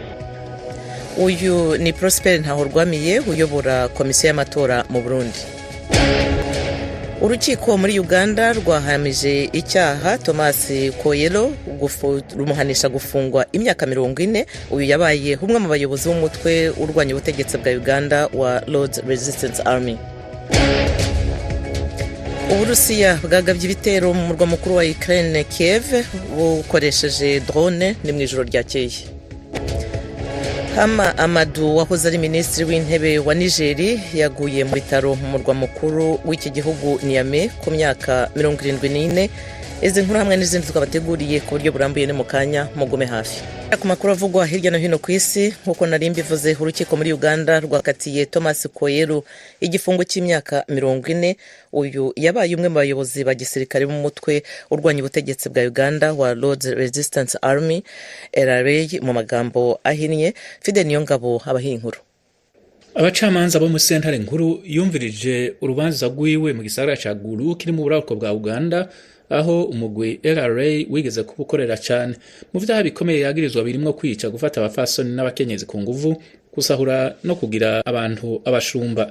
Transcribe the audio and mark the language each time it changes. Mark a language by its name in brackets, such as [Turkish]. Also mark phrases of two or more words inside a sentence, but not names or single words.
[Kinyarwanda] Uyu ni Prosper Ntahorwamiye uyobora komisiyo y'amatora mu Burundi. Urukiko muri Uganda rwahamije icyaha Thomas Koyelo rumuhanisha gufungwa imyaka 40. Uyu yabaye umwe mu bayobozi b'umutwe urwanya ubutegetsi bwa Uganda wa Lord's Resistance Army. Uburusiya bwagabye ibitero mu murwa mukuru wa Ukraine Kiev bukoresheje drone ni mu ijoro ryakeye. Hama Amadou wahoze ari minisitiri w'intebe wa Nigeria yaguye mu bitaro mu murwa mukuru w'iki gihugu Niamey ku myaka 74. Izi nkuru hamwe n'izindi twabateguriye ku buryo burambuye ne mu kanya mugume hafi. Ku makuru avugwa hirya no hino ku isi nkuko nari mbivuze, urukiko muri Uganda rwakatiye Thomas Koyelo igifungo cy'imyaka 40. Uyu yabaye umwe mu bayobozi ba gisirikare mu mutwe urwanya ubutegetsi bwa Uganda wa Lord's Resistance Army RY'AMERIKA mu magambo ahinnye. [Rundi] Fide Niyongabo abahinkuru. Abacamanza bo mu sentare nkuru yumvirije urubanza rwiwe mu gisagara ca Gulu kiri mu buraruko bwa Uganda, aho umugwi RRA wigeze kubukorera cyane mu vyaha bikomeye yagirizwa birimwo kwica, gufata abafasoni n'abakenyezi ku nguvu, kusahura no kugira abantu abashumba.